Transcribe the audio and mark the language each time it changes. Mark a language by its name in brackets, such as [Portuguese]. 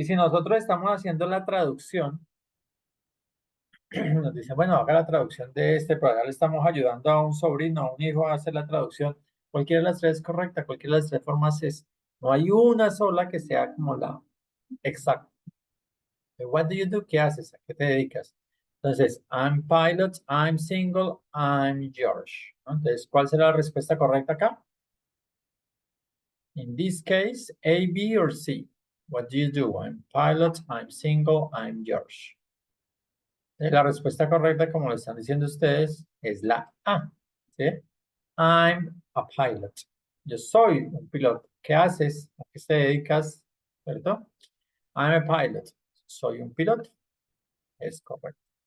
[Spanish] Y si nosotros estamos haciendo la traducción, nos dicen, bueno, haga la traducción de este, pero acá le estamos ayudando a un sobrino, a un hijo a hacer la traducción. Cualquiera de las tres es correcta, cualquiera de las tres formas es. No hay una sola que sea como la exacta. [English] What do you do? [Spanish] ¿Qué haces? ¿A qué te dedicas? [English] Entonces, I'm pilot, I'm single, I'm George. [Spanish] ¿No? Entonces, ¿cuál será la respuesta correcta acá? [English] In this case, A, B, or C. What do you do? I'm pilot, I'm single, I'm George. [Spanish] La respuesta correcta, como lo están diciendo ustedes, es la A. ¿Sí? [English] I'm a pilot. [Spanish] Yo soy un piloto. ¿Qué haces? ¿A qué te dedicas? ¿Cierto? [English] I'm a pilot. [Spanish] Soy un piloto. Es correcto.